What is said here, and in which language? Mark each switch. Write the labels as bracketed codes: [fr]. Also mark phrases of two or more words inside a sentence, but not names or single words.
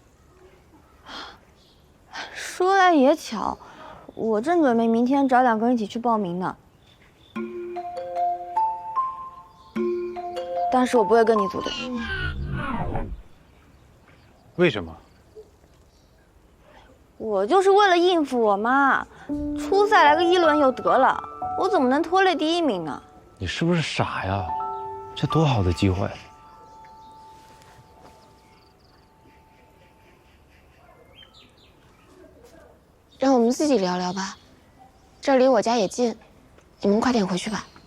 [zh] 說來也巧，我正準備明天找2個人一起去報名呢。但是我不會跟你組隊。為什麼？我就是為了應付我媽，初賽來個1輪就得了，我怎麼能拖累第1名呢？你是不是傻呀？這多好的機會！讓我們自己聊聊吧，這離我家也近，你們快點回去吧。